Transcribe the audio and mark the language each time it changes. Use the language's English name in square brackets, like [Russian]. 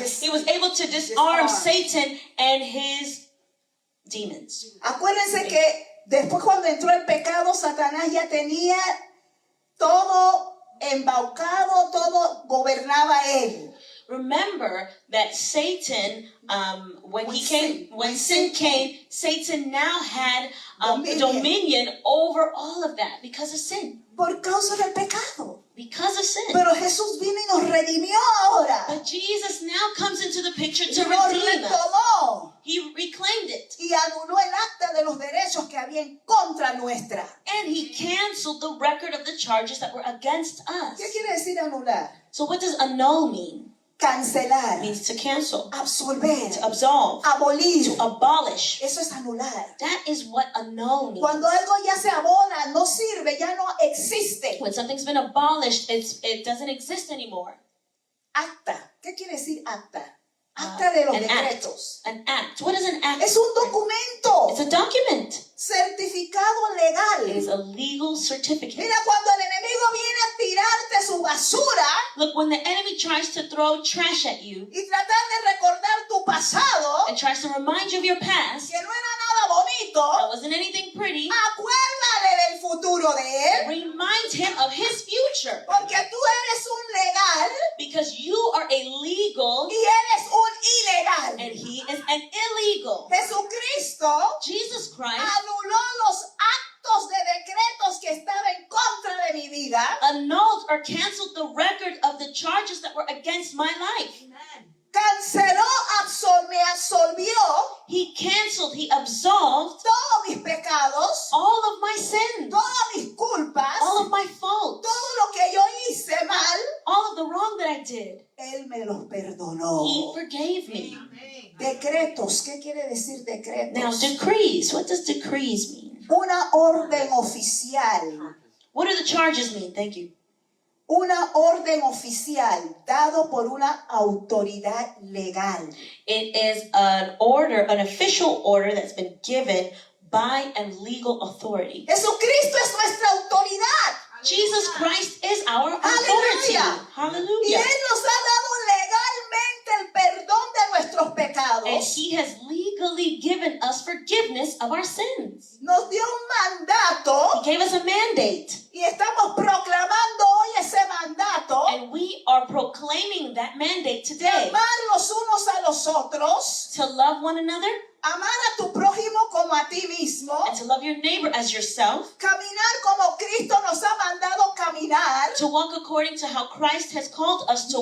[English] He was able to disarm Satan and his demons. [Spanish] Acuérdense que después cuando entró el pecado, Satanás ya tenía todo embaucado, todo gobernaba él. [English] Remember that Satan, when sin came, Satan now had dominion over all of that because of sin. [Spanish] Por causa del pecado. [English] Because of sin. [Spanish] Pero Jesús vino y nos redimió ahora. [English] But Jesus now comes into the picture to [Spanish] Nos [English] redeem us. [Spanish] retomó [English] He reclaimed it. [Spanish] y anuló el acta de los derechos que había en contra nuestra. [English] And he canceled the record of the charges that were against us. [Spanish] ¿Qué quiere decir anular? [English] So what does annul mean? [Spanish] Cancelar, [English] It means to cancel, [Spanish] absolver, [English] to absolve, [Spanish] abolir. [English] to abolish. [Spanish] Eso es anular. [English] That is what annul means. [Spanish] Cuando algo ya se abola, no sirve, ya no existe. [English] When something's been abolished, it doesn't exist anymore. [Spanish] Acta. ¿Qué quiere decir acta? Acta de los [English] An act. [Spanish] decretos. [English] An act. What is an act? [Spanish] Es un documento [English] It's a document. [Spanish] certificado [English] It is [Spanish] legal. [English] a legal certificate. [Spanish] Mira, cuando el enemigo viene a tirarte su basura [English] Look, when the enemy tries to throw trash at you [Spanish] y tratar de recordar tu pasado, [English] and tries to remind you of your past, [Spanish] que no era nada bonito, [English] that wasn't anything pretty, [Spanish] acuérdale del futuro de él, [English] remind him of his future. [Spanish] porque tú eres un legal [English] Because you are a legal [Spanish] y él es un ilegal. [English] and he is an illegal. [Spanish] Jesucristo [English] Jesus Christ [Spanish] anuló los actos de decretos que estaban en contra de mi vida. [English] annulled or canceled the record of the charges that were against my life. [Spanish] Canceló, me absolvió [English] He canceled, he absolved [Spanish] todos mis pecados, [English] all of my sins, [Spanish] todas mis culpas, [English] all of my faults, [Spanish] todo lo que yo hice mal, [English] all of the wrong that I did. [Spanish] Él me los perdonó. [English] He forgave me. [Spanish] Decretos, ¿qué quiere decir [English] Now, [Spanish] decretos? [English] decrees. What does decrees mean? [Spanish] Una orden oficial. [English] What do the charges mean? Thank you. [Spanish] Una orden oficial dado por una autoridad legal. [English] It is an order, an official order that's been given by a legal authority. [Spanish] Jesucristo es nuestra autoridad. [English] Jesus Christ is our authority. [Spanish] Y [English] Hallelujah. [Spanish] Él nos ha dado legalmente el perdón de nuestros [English] And [Spanish] pecados. [English] He has legally given us forgiveness of our sins. [Spanish] Nos dio un mandato [English] He gave us a mandate. [Spanish] y estamos proclamando hoy ese mandato [English] And we are proclaiming that mandate [Spanish] de [English] today. [Spanish] amar los unos a los otros, [English] To love one another [Spanish] amar a tu prójimo como a ti mismo, [English] and to love your neighbor as yourself. [Spanish] caminar como Cristo nos ha mandado caminar, [English] To walk according to how Christ has called us to